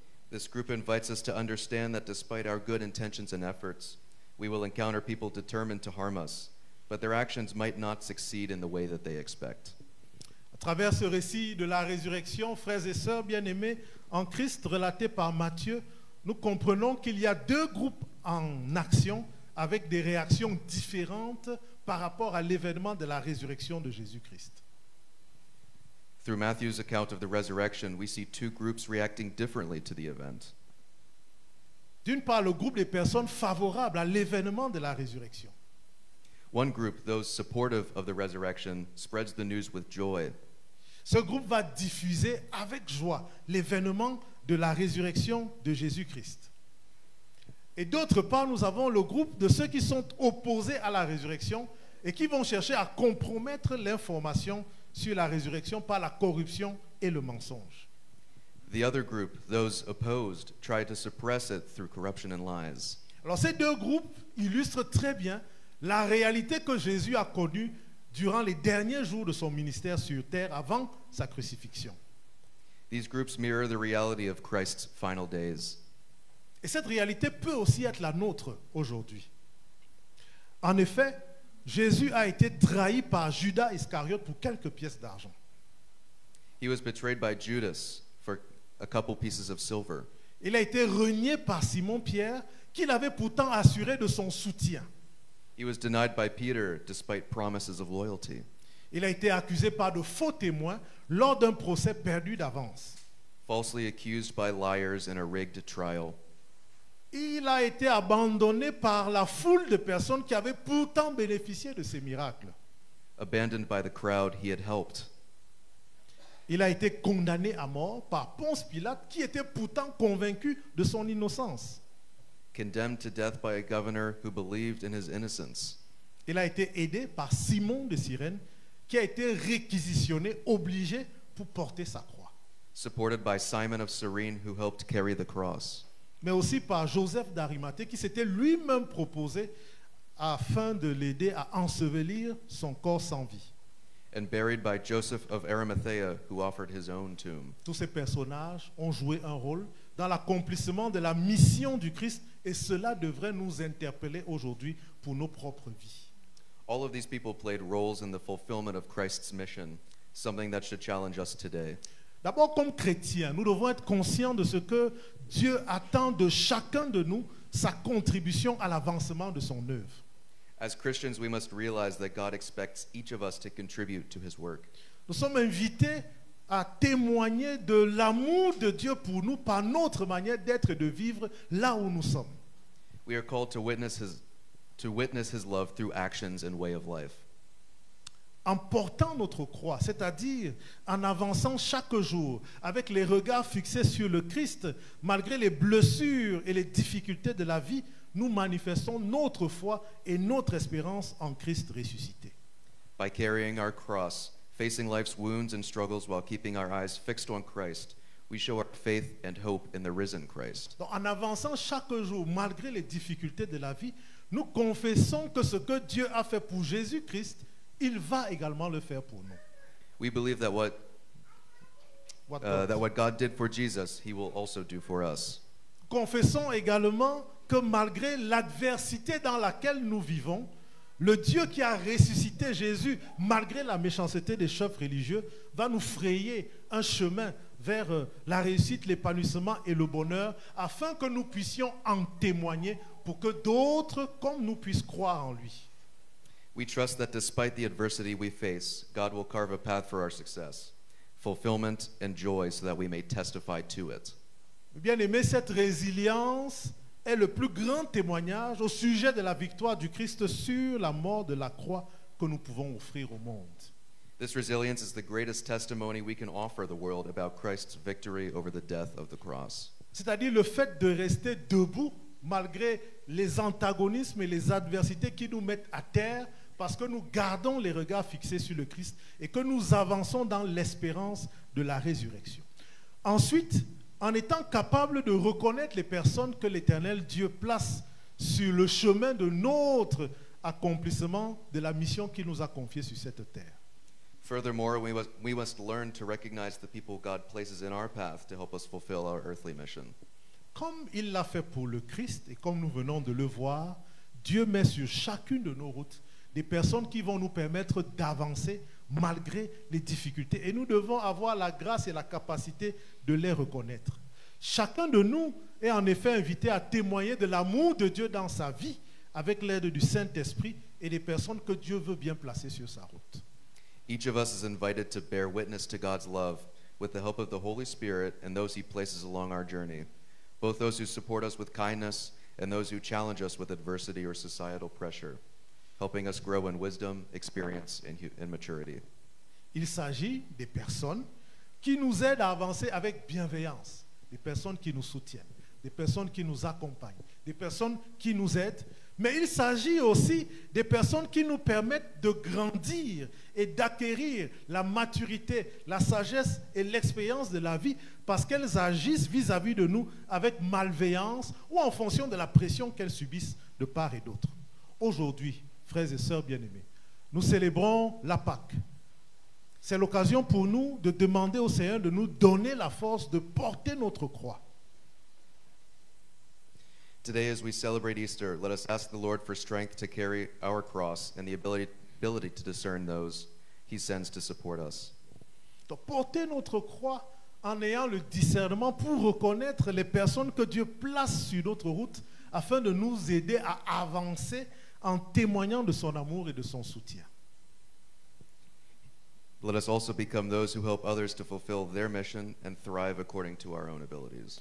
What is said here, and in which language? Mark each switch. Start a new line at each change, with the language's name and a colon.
English: This group invites us to understand that despite our good intentions and efforts, we will encounter people determined to harm us, but their actions might not succeed in the way that they expect.
French: À travers ce récit de la résurrection, frères et sœurs bien-aimés en Christ relaté par Matthieu, nous comprenons qu'il y a deux groupes en action avec des réactions différentes par rapport à l'événement de la résurrection de Jésus-Christ.
English: Through Matthew's account of the resurrection, we see two groups reacting differently to the event.
French: D'une part, le groupe des personnes favorables à l'événement de la résurrection.
English: One group, those supportive of the resurrection, spreads the news with joy.
French: Ce groupe va diffuser avec joie l'événement de la résurrection de Jésus-Christ. Et d'autre part, nous avons le groupe de ceux qui sont opposés à la résurrection et qui vont chercher à compromettre l'information sur la résurrection par la corruption et le mensonge.
English: The other group, those opposed, try to suppress it through corruption and lies.
French: Alors ces deux groupes illustrent très bien la réalité que Jésus a connue durant les derniers jours de son ministère sur terre avant sa crucifixion.
English: These groups mirror the reality of Christ's final days.
French: Et cette réalité peut aussi être la nôtre aujourd'hui. En effet, Jésus a été trahi par Judas Iscariote pour quelques pièces d'argent.
English: He was betrayed by Judas for a couple pieces of silver.
French: Il a été renié par Simon-Pierre, qui l'avait pourtant assuré de son soutien.
English: He was denied by Peter despite promises of loyalty.
French: Il a été accusé par de faux témoins lors d'un procès perdu d'avance.
English: Falsely accused by liars in a rigged trial.
French: Il a été abandonné par la foule de personnes qui avaient pourtant bénéficié de ces miracles.
English: Abandoned by the crowd he had helped.
French: Il a été condamné à mort par Ponce Pilate, qui était pourtant convaincu de son innocence.
English: Condemned to death by a governor who believed in his innocence.
French: Il a été aidé par Simon de Cyrène, qui a été réquisitionné, obligé pour porter sa croix.
English: Supported by Simon of Cyrene who helped carry the cross.
French: Mais aussi par Joseph d'Arimathée, qui s'était lui-même proposé afin de l'aider à ensevelir son corps sans vie.
English: and buried by Joseph of Arimathea, who offered his own tomb.
French: Tous ces personnages ont joué un rôle dans l'accomplissement de la mission du Christ et cela devrait nous interpeller aujourd'hui pour nos propres vies.
English: All of these people played roles in the fulfillment of Christ's mission, something that should challenge us today.
French: D'abord, comme chrétiens, nous devons être conscients de ce que Dieu attend de chacun de nous, sa contribution à l'avancement de son œuvre.
English: As Christians, we must realize that God expects each of us to contribute to his work.
French: Nous sommes invités à témoigner de l'amour de Dieu pour nous par notre manière d'être et de vivre là où nous sommes.
English: We are called to witness his love through actions and way of life.
French: En portant notre croix, c'est-à-dire en avançant chaque jour avec les regards fixés sur le Christ, malgré les blessures et les difficultés de la vie, nous manifestons notre foi et notre espérance en Christ ressuscité.
English: By carrying our cross, facing life's wounds and struggles while keeping our eyes fixed on Christ, we show our faith and hope in the risen Christ.
French: Donc, en avançant chaque jour, malgré les difficultés de la vie, nous confessons que ce que Dieu a fait pour Jésus-Christ, il va également le faire pour nous.
English: We believe that what God did for Jesus, he will also do for us.
French: Confessons également que malgré l'adversité dans laquelle nous vivons, le Dieu qui a ressuscité Jésus, malgré la méchanceté des chefs religieux, va nous frayer un chemin vers la réussite, l'épanouissement et le bonheur, afin que nous puissions en témoigner pour que d'autres comme nous puissent croire en lui.
English: We trust that despite the adversity we face, God will carve a path for our success, fulfillment and joy so that we may testify to it.
French: Bien-aimés, cette résilience est le plus grand témoignage au sujet de la victoire du Christ sur la mort de la croix que nous pouvons offrir au monde.
English: This resilience is the greatest testimony we can offer the world about Christ's victory over the death of the cross.
French: C'est-à-dire le fait de rester debout malgré les antagonismes et les adversités qui nous mettent à terre parce que nous gardons les regards fixés sur le Christ et que nous avançons dans l'espérance de la résurrection. Ensuite, en étant capable de reconnaître les personnes que l'Éternel Dieu place sur le chemin de notre accomplissement de la mission qu'il nous a confiée sur cette terre.
English: Furthermore, we must learn to recognize the people God places in our path to help us fulfill our earthly mission.
French: Comme il l'a fait pour le Christ et comme nous venons de le voir, Dieu met sur chacune de nos routes des personnes qui vont nous permettre d'avancer malgré les difficultés. Et nous devons avoir la grâce et la capacité de les reconnaître. Chacun de nous est en effet invité à témoigner de l'amour de Dieu dans sa vie avec l'aide du Saint-Esprit et des personnes que Dieu veut bien placer sur sa route.
English: Each of us is invited to bear witness to God's love with the help of the Holy Spirit and those he places along our journey, both those who support us with kindness and those who challenge us with adversity or societal pressure, helping us grow in wisdom, experience, and maturity.
French: Il s'agit des personnes qui nous aident à avancer avec bienveillance, des personnes qui nous soutiennent, des personnes qui nous accompagnent, des personnes qui nous aident, mais il s'agit aussi des personnes qui nous permettent de grandir et d'acquérir la maturité, la sagesse et l'expérience de la vie parce qu'elles agissent vis-à-vis de nous avec malveillance ou en fonction de la pression qu'elles subissent de part et d'autre. Aujourd'hui, frères et sœurs bien-aimés, nous célébrons la Pâque. C'est l'occasion pour nous de demander au Seigneur de nous donner la force de porter notre croix.
English: Today, as we celebrate Easter, let us ask the Lord for strength to carry our cross and the ability to discern those he sends to support us.
French: Donc, porter notre croix en ayant le discernement pour reconnaître les personnes que Dieu place sur notre route afin de nous aider à avancer en témoignant de son amour et de son soutien.
English: Let us also become those who help others to fulfill their mission and thrive according to our own abilities.